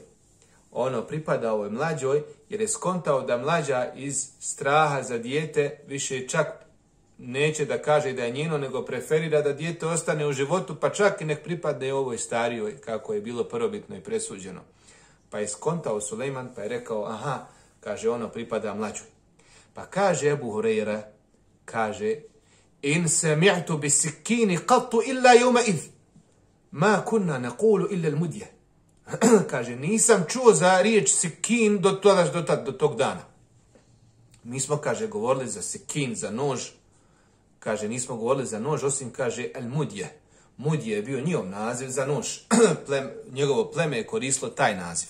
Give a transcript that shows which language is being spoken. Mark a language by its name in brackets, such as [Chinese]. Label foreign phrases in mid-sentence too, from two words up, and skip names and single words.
[Bosnian] Ono pripada ovoj mlađoj, jer je skontao da mlađa iz straha za dijete više čak neće da kaže da je njeno, nego preferira da dijete ostane u životu, pa čak i nek pripadne ovoj starijoj, kako je bilo prvobitno i presuđeno. Pa je skontao Sulejman, pa je rekao, aha, kaže, ono pripada mlađoj. Pa kaže Ebu Hurajra, kaže, [Arabic] إن سمعت بالسكين قط إلا يومئذ، ما كنا نقول إلا المدية. [Bosnian] Kaže, nisam čuo za riječ sikin do tog dana. Mi smo, kaže, govorili za sikin, za nož. Kaže, nismo govorili za nož, osim, kaže, [Arabic] المدية. [Bosnian] Mudje je bio njihov naziv za nož. Njegovo pleme je koristilo taj naziv.